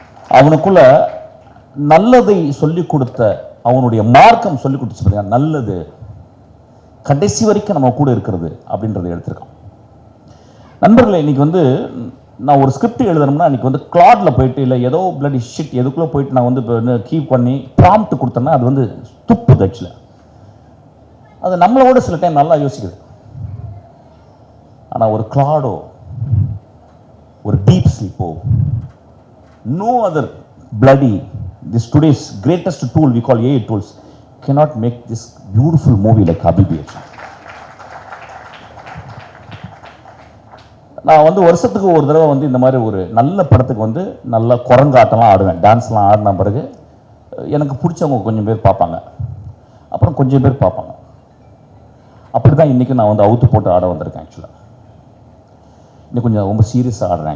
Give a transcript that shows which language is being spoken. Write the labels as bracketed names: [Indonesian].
[Tamil] அவனுக்குள்ள நல்லதை சொல்லிக் கொடுத்த, அவனுடைய மார்க்கம் சொல்லிக் கொடுத்து நல்லது கடைசி வரைக்கும் நம்ம கூட இருக்கிறது அப்படின்றத எடுத்திருக்கான். நண்பர்களே, இன்னைக்கு வந்து நான் ஒரு ஸ்கிரிப்ட் எழுதணும்னா இன்னைக்கு வந்து கிளாட்ல போயிட்டு இல்லை ஏதோ பிளடி ஷிட் எதுக்குள்ளே போயிட்டு நான் வந்து கீப் பண்ணி ப்ராம்ப்ட் கொடுத்தேன்னா அது வந்து துப்புது. ஆக்சுவலாக அது நம்மளோட சில டைம் நல்லா யோசிக்குது. ஆனால் ஒரு கிளாடோ, ஒரு deep ஸ்லீப்போ, [English] no other bloody this today's greatest tool we call AI tools cannot make this beautiful movie like Habibi. [Tamil] நான் வந்து வருஷத்துக்கு ஒரு தடவை வந்து இந்த மாதிரி ஒரு நல்ல படத்துக்கு வந்து நல்ல குரங்காட்டம்லாம் ஆடுவேன், டான்ஸ்லாம் ஆடின பிறகு எனக்கு பிடிச்சவங்க கொஞ்சம் பேர் பார்ப்பாங்க, அப்புறம் கொஞ்சம் பேர் பார்ப்பாங்க. அப்படி தான் இன்றைக்கி நான் வந்து அவுத்து போட்டு ஆட வந்திருக்கேன். ஆக்சுவலாக இன்னும் கொஞ்சம் ரொம்ப சீரியஸாக ஆடுறேன்.